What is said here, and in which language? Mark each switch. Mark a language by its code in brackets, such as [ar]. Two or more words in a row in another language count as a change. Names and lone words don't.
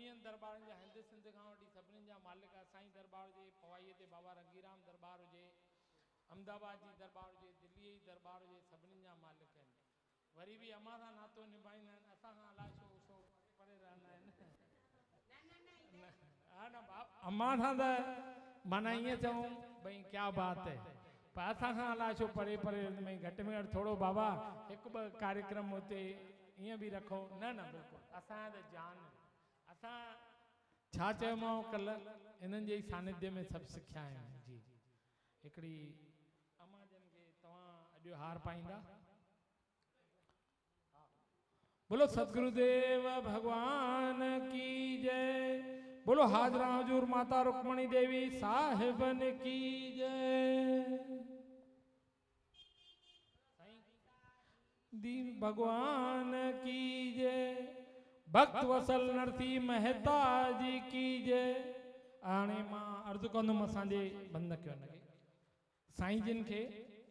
[sd] दरबार जा हिंद सिंध खां वठी सभिनी जा मालिक साईं दरबार जे पवाईअ ते बाबा रंगीराम दरबार हुजे, अहमदाबाद जी दरबार हुजे, दिल्ली जी दरबार हुजे, सभिनी जा मालिक आहिनि। वरी बि अम्मा सां नातो निभाईंदा आहिनि, असां खां अलाए छो परे रहंदा आहिनि। हा न बाप अम्मा सां त माना ईअं चऊं भई [hi] क्या बात है, [sd] पर असां खां अलाए छो परे परे में घटि में घटि थोरो बाबा हिकु ॿ कार्यक्रम हुते ईअं बि रखो। न न बिल्कुलु असांजा त जान असां छा चयोमांव कल्ह इन्हनि जे सानिध्य में सभु सिखिया आहियूं। जी हिकिड़ी अम्मा जन खे तव्हां अॼु हार पाईंदा। [hi] बोलो सतगुरुदेव भगवान की जय, बोलो हाजरा हजूर माता रुक्मणी देवी साहिबन की जय, दीन भगवान की जय, भक्त वसल नरसी मेहता जी की जय। [sd] हाणे मां अर्ज़ु कंदुमि असांजे बंद कयो न साईं जिन खे